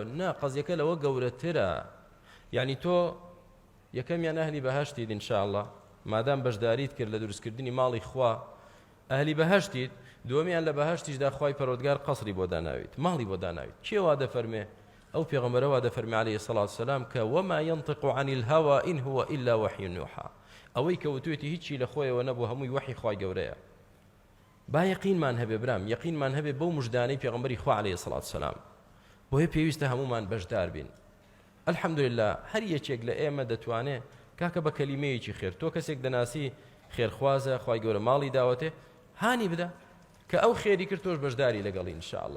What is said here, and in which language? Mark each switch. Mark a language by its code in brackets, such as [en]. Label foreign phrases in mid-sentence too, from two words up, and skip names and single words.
[ckb] نا، قەزیەکە لەوە گەورەترە. یعنی تۆ یەکەمیان ئەهلی بەهەشتیت ئینشاءالله مادام بەشداریت کرد لە دروستکردنی ماڵی خوا ئەهلی بەهەشتیت. دووەمیان لە بەهەشتیشدا خوای پەروەردگار قەسری بۆ داناویت، ماڵی بۆ داناویت. کێ وا دەفەرمێ؟ ئەو پێغەمبەرە وا دەفەرمێ [ar] عەلەیهی سەڵات وسەلام [ckb] کە [ar] وەما ينطق عن الهوى إن هو إلا وحي يوحى. [ckb] ئەوەی کە وتوێتی هیچی لە خۆیەوە نەبوو، هەمووی وحی خوای گەورەیە. با یەقینمان هەبێ برام، یەقینمان هەبێ بەو موژدانەی پێغەمبەری خوا [ar] عەلەیهی سەڵات وسەلام. [ckb] بۆیە پێویستە هەمومان بەشدار بین. الحەمدولله هەر یەکێک لە ئێمە دەتوانێت کاکە بە کەلیمەیەکی خێر، تۆ کەسێک دەناسی خێرخوازە خوای گەورە ماڵی داوەتێ، هانی بدە کە ئەو خێری کرد تۆش بەشداری لەگەڵی ئینشاءالله.